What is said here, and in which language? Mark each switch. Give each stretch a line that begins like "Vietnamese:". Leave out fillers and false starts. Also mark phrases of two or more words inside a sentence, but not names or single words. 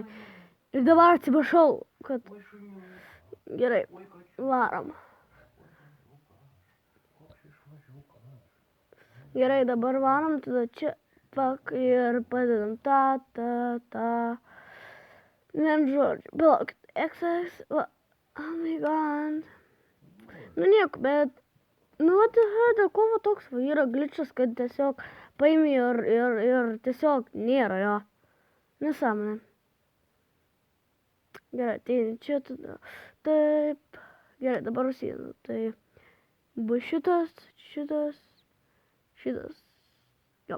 Lithuanian: Ir dabar atsiprašau, kad gerai, varom. Gerai, dabar varom, tada čia pak ir padedam ta. Vien žodžiu, palaukit, XX, va,
English: oh my god.
Lithuanian: Nu nieko, bet, nu
English: what the hell,
Lithuanian: dėl ko va toks va yra glitchas, kad tiesiog paimi ir tiesiog nėra jo. Nesąmonė. Gerai, tai čia tada, taip, gerai, dabar užsienu, tai bus šitas, jo.